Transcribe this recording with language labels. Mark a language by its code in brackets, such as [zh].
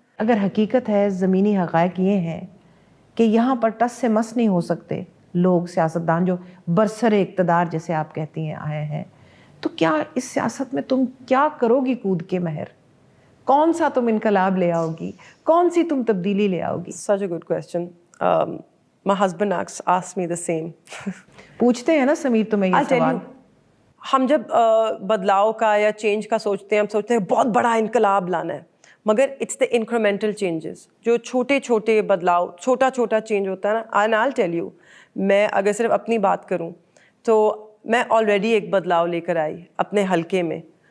[ur] اگر حقیقت ہے، زمینی حقائق یہ ہیں کہ یہاں پر ٹس سے مس نہیں ہو سکتے لوگ، سیاستدان جو برسر اقتدار جیسے آپ کہتی ہیں آئے ہیں، تو کیا اس سیاست میں تم کیا کرو گی کود کے مہر؟ کون سا تم انقلاب لے آؤ گی؟ کون سی تم تبدیلی لے آؤ گی؟ [en] Such a good question. My husband asked me the same. [ur] پوچھتے ہیں نا سمیر تمہیں یہ سوال. ہم جب بدلاؤ کا یا چینج کا سوچتے ہیں، ہم سوچتے ہیں بہت بڑا انقلاب لانا ہے، مگر [en] it's the incremental changes, [ur] جو چھوٹے چھوٹے بدلاؤ، چھوٹا چینج ہوتا ہے نا. [en] and I'll tell you، [ur] میں اگر صرف اپنی بات کروں تو میں آلریڈی ایک بدلاؤ لے کر آئی اپنے حلقے میں.